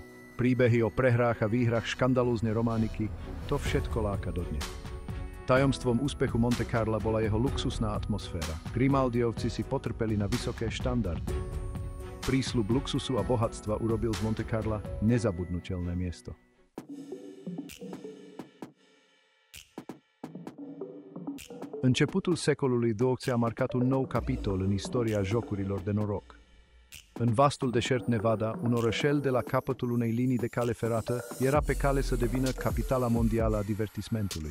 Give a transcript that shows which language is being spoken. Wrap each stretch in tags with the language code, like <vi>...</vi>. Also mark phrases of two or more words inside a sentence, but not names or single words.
<sk>Príbehy o prehrách a výhrách škandalózne romániky, to všetko láka dodnes. Tajomstvom úspechu Monte Carla bola jeho luxusná atmosféra. Grimaldiovci si potrpeli na vysoké štandardy. Prísľub luxusu a bohatstva urobil z Monte Carla nezabudnutelné miesto.</sk> <ro>Începutul secolului 20 a marcat un nou capitol în istoria jocurilor de noroc. În vastul deșert Nevada, un orășel de la capătul unei linii de cale ferată era pe cale să devină capitala mondială a divertismentului.</ro>